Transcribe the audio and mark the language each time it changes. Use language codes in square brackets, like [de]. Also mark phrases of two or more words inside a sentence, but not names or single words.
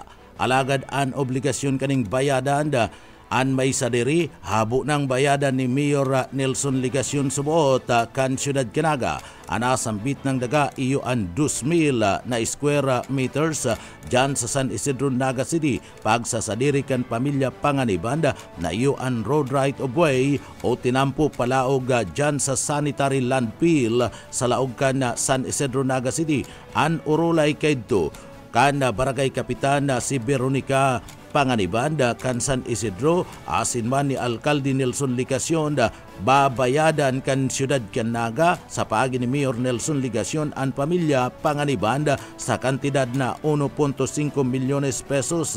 [bik] Alagad an obligasyon kaning bayadan an may sadiri habo ng bayadan ni Mayor Nelson Ligasyon subuot kan siyudad Kinaga. Anasambit ng daga iyo an 2,000 na square meters dyan sa San Isidro, Naga City. Pagsasadiri kan pamilya Panganiban na iyo an road right of way o tinampo palaog dyan sa sanitary landfill sa laog kan San Isidro, Naga City. An urulay kaydto kan barangay kapitan si Veronica Panganiban kan San Isidro, asin man ni Alkalde Nelson Ligasyon babayadan kan siyudad Kinaga sa paagi ni Mayor Nelson Ligasyon ang pamilya Panganiban sa kantidad na 1.5 milyones pesos.